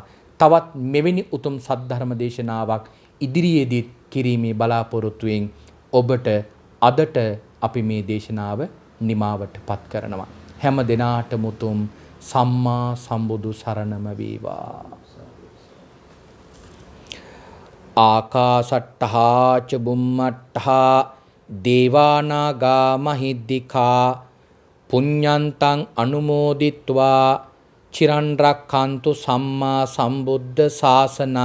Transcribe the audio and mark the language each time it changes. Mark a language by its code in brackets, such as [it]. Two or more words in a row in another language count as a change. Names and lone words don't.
[si] තවත් මෙවැනි උතුම් සද්ධර්ම දේශනාවක් ඉදිරියේදී කිරීමේ බලාපොරොත්තුවෙන් ඔබට අදට අපි මේ දේශනාව නිමාවටපත් කරනවා. හැම දිනාටම උතුම් සම්මා සම්බුදු සරණම වේවා. [pi] ආකාසට්ඨා ච බුම්මට්ඨා දේවානාගා මහිද්దికා පුඤ්ඤන්තං අනුමෝදිත්වා චිරන් රක්ඛන්තු සම්මා සම්බුද්ධ ශාසනං.